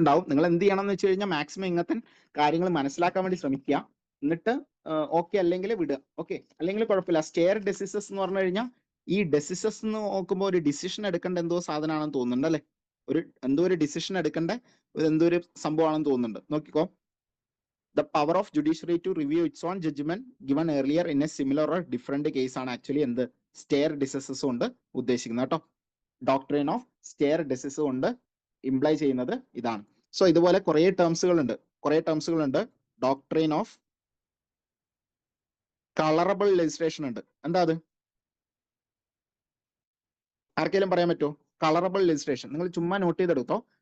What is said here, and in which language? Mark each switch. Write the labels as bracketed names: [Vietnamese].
[Malayalam] നിങ്ങൾ എന്ത് ചെയ്യണം എന്ന് വെച്ച് കഴിഞ്ഞാൽ മാക്സിമം ഇങ്ങനത്തെ കാര്യങ്ങൾ മനസ്സിലാക്കാൻ വേണ്ടി ശ്രമിക്കുക. എന്നിട്ട് ഓക്കെ അല്ലെങ്കിൽ വിടുക. ഓക്കെ, അല്ലെങ്കിൽ കുഴപ്പമില്ല. സ്റ്റെയർ ഡെസിസസ് എന്ന് പറഞ്ഞു കഴിഞ്ഞാൽ ഈ ഡെസിസസ് എന്ന് നോക്കുമ്പോൾ ഒരു ഡിസിഷൻ എടുക്കേണ്ട എന്തോ സാധനമാണെന്ന് തോന്നുന്നുണ്ട് അല്ലെ. എന്തോ ഒരു ഡിസിഷൻ എടുക്കേണ്ട എന്തോ ഒരു സംഭവമാണെന്ന് തോന്നുന്നുണ്ട്. നോക്കിക്കോ, [English] the power of judiciary to review its own judgment given earlier in a similar or different case [Malayalam] ആണ് ആക്ച്വലി എന്ത് സ്റ്റെയർ ഡിസിസസ് കൊണ്ട് ഉദ്ദേശിക്കുന്നത് കേട്ടോ. ഡോക്ട്രിൻ ഓഫ് സ്റ്റെയർ ഡിസിസ് കൊണ്ട് ഇംപ്ലൈ ചെയ്യുന്നത് ഇതാണ്. സോ ഇതുപോലെ കുറെ ടേംസുകൾ ഉണ്ട്. ഡോക്ട്രിൻ ഓഫ് കളറബിൾ ലെജിസ്ലേഷൻ ഉണ്ട്. എന്താ അത്? ആർക്കെങ്കിലും പറയാൻ പറ്റുമോ? കളറബിൾ ലെജിസ്ലേഷൻ നിങ്ങൾ ചുമ്മാ നോട്ട് ചെയ്തെടുത്തോ.